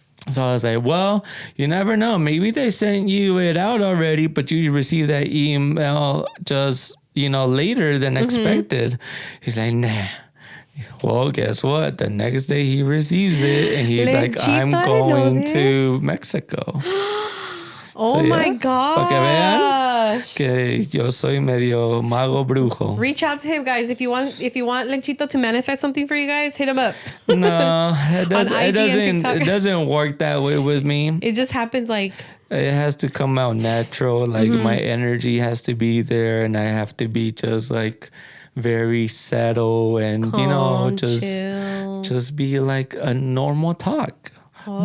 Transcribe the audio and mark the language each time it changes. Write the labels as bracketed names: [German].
[English] So I was like, well, you never know. Maybe they sent you it out already, but you received that email just, you know, later than expected. He's like, nah. Well, guess what? The next day he receives it and he's like, I'm going to Mexico. Oh so, my gosh. [Spanish] Para que vean que yo soy medio mago brujo. [English] Reach out to him, guys. If you want Lenchito to manifest something for you guys, hit him up. No, it doesn't work that way with me. It just happens like... It has to come out natural. Like my energy has to be there and I have to be just like very settled and, calm, you know, just be like a normal talk. Holy.